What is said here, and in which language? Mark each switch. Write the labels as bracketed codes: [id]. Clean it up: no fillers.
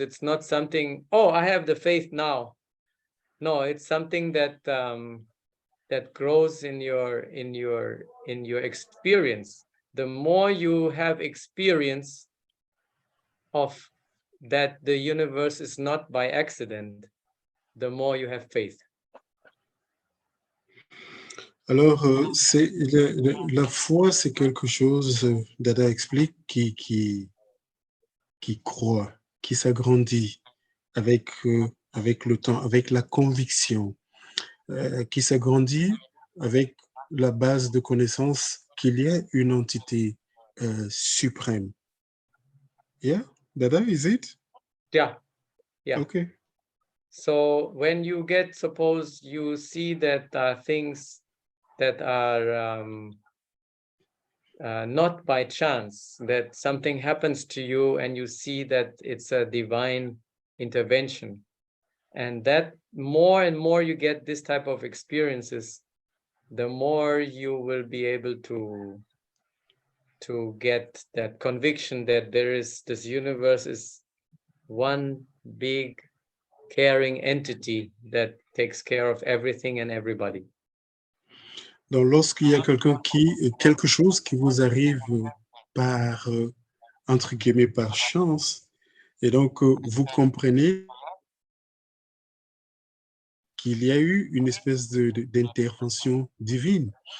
[en] It's not something, oh, I have the faith now. No, it's something that that grows in your experience. The more you have experience of that the universe is not by accident, the more you have faith. [fr] Alors, la foi, c'est quelque chose, Dada explique, qui croît, qui s'agrandit avec le temps, avec la conviction, qui s'agrandit avec la base de connaissance qu'il y a une entité suprême. [en] Yeah, Dada, is it? Yeah, yeah. Okay. So when you get, suppose you see that things that are not by chance, that something happens to you and you see that it's a divine intervention, and that more and more you get this type of experiences, the more you will be able to get that conviction that this universe is one big caring entity that takes care of everything and everybody. [fr] Donc, lorsqu'il y a quelque chose qui vous arrive par, entre guillemets, par chance, et donc vous comprenez qu'il y a eu une espèce d'intervention divine.